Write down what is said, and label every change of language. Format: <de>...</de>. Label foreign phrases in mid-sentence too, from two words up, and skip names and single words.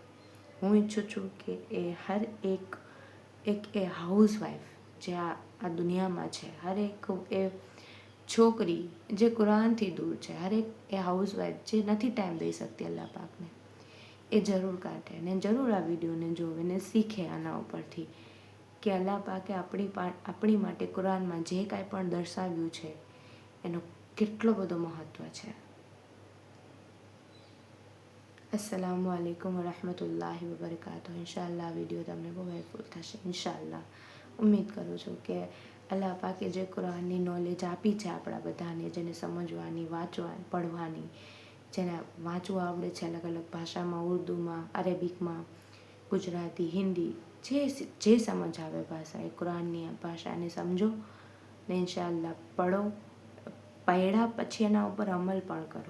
<gu>હું ઈચ્છું છું કે એ હર એક એ હાઉસવાઈફ જે આ દુનિયામાં છે, હર એક એ છોકરી જે કુરાનથી દૂર છે, હર એક એ હાઉસવાઈફ જે નથી ટાઈમ દઈ શકતી અલ્લાહ પાકને, એ જરૂર કાઢે અને જરૂર આ વિડીયોને જોવે ને શીખે આના ઉપરથી કે અલ્લાહ પાકે આપણી માટે કુરાનમાં જે કાંઈ પણ દર્શાવ્યું છે એનો કેટલો બધો મહત્ત્વ છે.</gu> <ar>السلام عليكم ورحمة الله وبركاته.</ar> <gu>ઇન્શાઅલ્લાહ વિડીયો તમને બહુ હેલ્પફુલ થશે. ઇન્શાઅલ્લાહ ઉમ્મીદ કરું છું કે અલ્લાહ પાકે જે કુરાનની નોલેજ આપી છે આપણા બધાને, જેને સમજવાની, વાંચવાની, પડવાની, જેને વાંચવું આવડે છે અલગ અલગ ભાષામાં, ઉર્દુમાં, અરેબિકમાં, ગુજરાતી, હિન્દી, જે સમજ આવે ભાષા એ કુરાનની ભાષાને સમજો ને ઇન્શાઅલ્લાહ પઢો, પડ્યા પછી એના ઉપર અમલ પણ કરો.</gu>